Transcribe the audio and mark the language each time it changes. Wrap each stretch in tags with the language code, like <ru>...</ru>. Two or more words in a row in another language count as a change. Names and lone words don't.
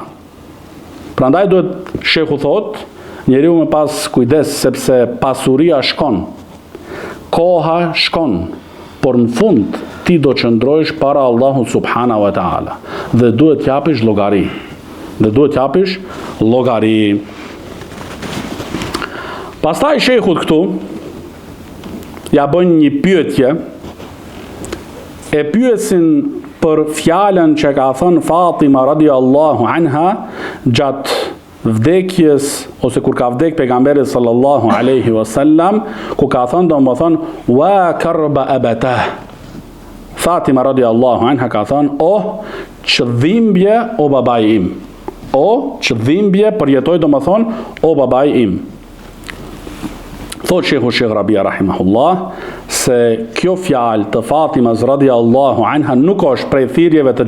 <sq>Prandaj duhet shehu thot, njeriu me pas kujdes, sepse pasuria shkon, koha shkon, por në fund ti do qëndrojsh para Allahut</sq> <ar>سبحانه وتعالى</ar> <sq>dhe duhet t'japish llogari. Pastaj shehut këtu ja bën një pyetje, e pyesin për fjalën që ka thënë Fatima</sq> <ar>رضي الله عنها</ar> <sq>gjatë vdekjes, ose kur ka vdek pejgamberi</sq> <ar>صلى الله عليه وسلم,</ar> <sq>ku ka thënë domethënë</sq> <ar>واكرب أباه.</ar> <sq>Fatima</sq> <ar>رضي الله عنها</ar> <sq>ka thënë, o çdhimbje o babai im. O çdhimbje përjetoj domethënë o babai im. Thot Sheikh Rabia rahimahullah se kjo fjalë të Fatimas</sq> <ar>رضي الله عنها</ar> <sq>nuk është prej thirrjeve të</sq>